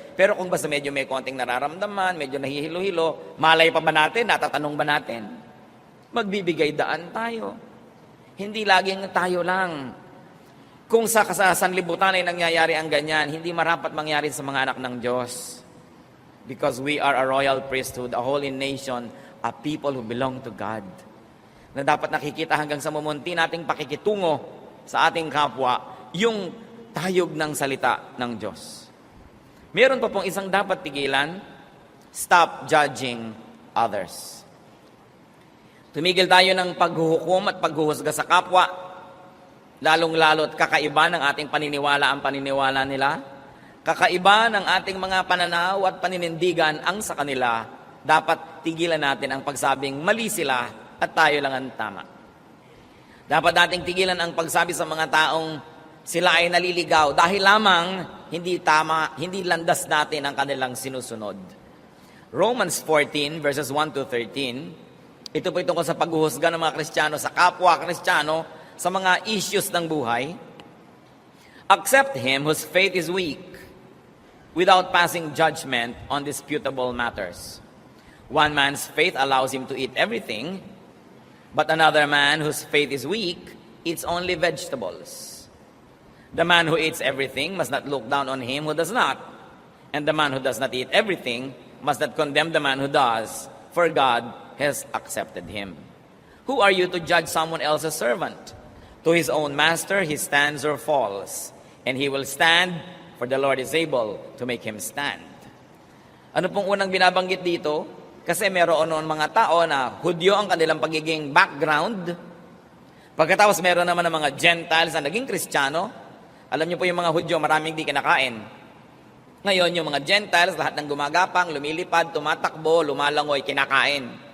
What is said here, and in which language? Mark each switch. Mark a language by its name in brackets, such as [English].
[Filipino] Pero kung basta medyo may konting nararamdaman, medyo nahihilo-hilo, malay pa ba natin, natatanong ba natin? Magbibigay daan tayo. Hindi laging tayo lang. Kung sa sanlibutan ay nangyayari ang ganyan, hindi marapat mangyari sa mga anak ng Diyos. [English] Because we are a royal priesthood, a holy nation, a people who belong to God. [Filipino] Na dapat nakikita hanggang sa mumunti nating pakikitungo sa ating kapwa, yung tayog ng salita ng Diyos. Meron pa pong isang dapat tigilan, [English] stop judging others. [Filipino] Tumigil tayo ng paghuhukom at paghuhusga sa kapwa, lalong-lalo at kakaiba ng ating paniniwala ang paniniwala nila, kakaiba ng ating mga pananaw at paninindigan ang sa kanila, dapat tigilan natin ang pagsabing mali sila at tayo lang ang tama. Dapat nating tigilan ang pagsabi sa mga taong sila ay naliligaw dahil lamang hindi tama, hindi landas natin ang kanilang sinusunod. Romans 14 verses 1 to 13, ito po tungkol sa paghuhusga ng mga Kristiyano sa kapwa Kristiyano sa mga issues ng buhay. [English] Accept him whose faith is weak without passing judgment on disputable matters. One man's faith allows him to eat everything, but another man whose faith is weak eats only vegetables. The man who eats everything must not look down on him who does not, and the man who does not eat everything must not condemn the man who does, for God has accepted him. Who are you to judge someone else's servant? To his own master he stands or falls, and he will stand, for the Lord is able to make him stand. [Filipino] Ano pong unang binabanggit dito? Kasi meron noon mga tao na Hudyo ang kanilang pagiging background. Pagkatapos meron naman ng mga Gentiles na naging Kristiyano. Alam niyo po yung mga Hudyo, maraming di kinakain. Ngayon, yung mga Gentiles, lahat ng gumagapang, lumilipad, tumatakbo, lumalangoy, kinakain.